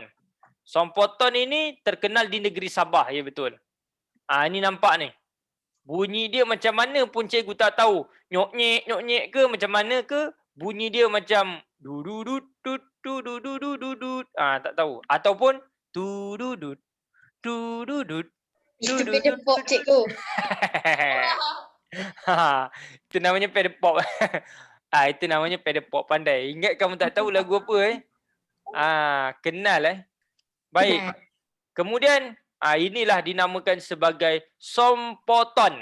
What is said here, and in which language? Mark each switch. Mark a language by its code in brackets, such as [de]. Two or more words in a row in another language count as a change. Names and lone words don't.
[ms] Sompoton ini terkenal di negeri Sabah, ya betul. Ini nampak ni. Bunyi dia macam mana pun cikgu tak tahu. Nyok-nyek ke macam mana ke, bunyi dia macam du-du-du-du. Tak tahu. Ataupun tu-du-du. Tu-du-du. Itu pedal pop cikgu. Itu namanya pedal pop. Itu namanya pedal pop, pandai. Ingat kamu tak tahu lagu apa kenal Baik. Kemudian inilah dinamakan sebagai sompoton.